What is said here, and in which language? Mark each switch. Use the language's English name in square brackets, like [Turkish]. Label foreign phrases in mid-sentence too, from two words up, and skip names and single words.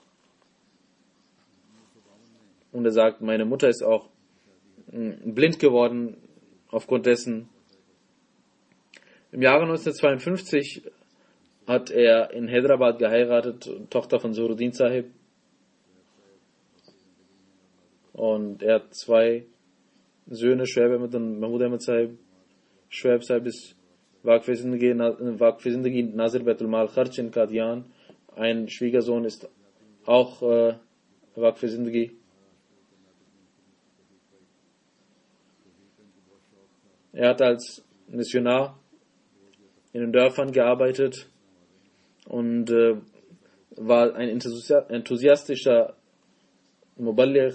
[German] Und er sagt, meine Mutter ist auch blind geworden aufgrund dessen. Im Jahre 1952 hat er in Hyderabad geheiratet, Tochter von Suruddin Sahib. Und er hat 2 Söhne, Shoaib Ahmed und Mahmud Ahmed Sahib. Shoaib Sahib ist [Urdu] وقفِ زندگی ناظر بیت المال خرچ [German] in Qadian. Ein Schwiegersohn ist auch [Urdu] وقفِ زندگی. [German] Er hat als Missionar in den Dörfern gearbeitet und war ein enthusiastischer Muballigh.